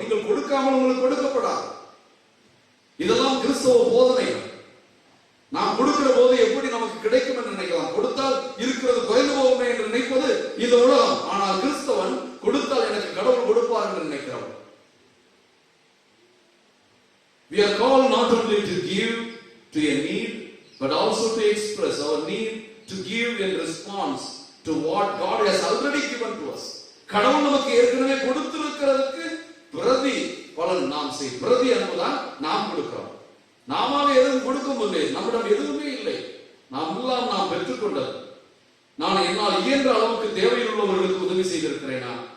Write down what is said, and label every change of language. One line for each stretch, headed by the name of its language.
Tamil: நீங்கள் கொடுக்காமல் உங்களுக்கு கொடுக்கப்படாது. இதெல்லாம் கிறிஸ்தவ போதனை. நாம் கொடுக்கிற போது எப்படி நமக்கு கிடைக்கும் என்று நினைக்கலாம். கொடுத்தால் இருக்கிறது குறைந்து போகுமே என்று நினைப்பது இந்த உலகம். ஆனால் கிறிஸ்தவன் கொடுத்தால் எனக்கு கடவுள் கொடுப்பார் என்று நினைக்கிறவன்.
English: We are called not only to give to a need, but also to express our need to give in response to what God has already given to us.
Tamil: கடவுள் நமக்கு ஏற்கனவே கொடுத்திருக்கிறதுக்கு பிரதி பலன் நாம் செய். பிரதி என்பதுதான் நாம் கொடுக்கிறோம். நாம எதுவும் கொடுக்க முடியல, நம்மிடம் எதுவுமே இல்லை. நாம் எல்லாம் நாம் பெற்றுக்கொண்டது. நான் என்னால் இயன்ற அளவுக்கு தேவையுள்ளவர்களுக்கு உதவி செய்திருக்கிறேனா?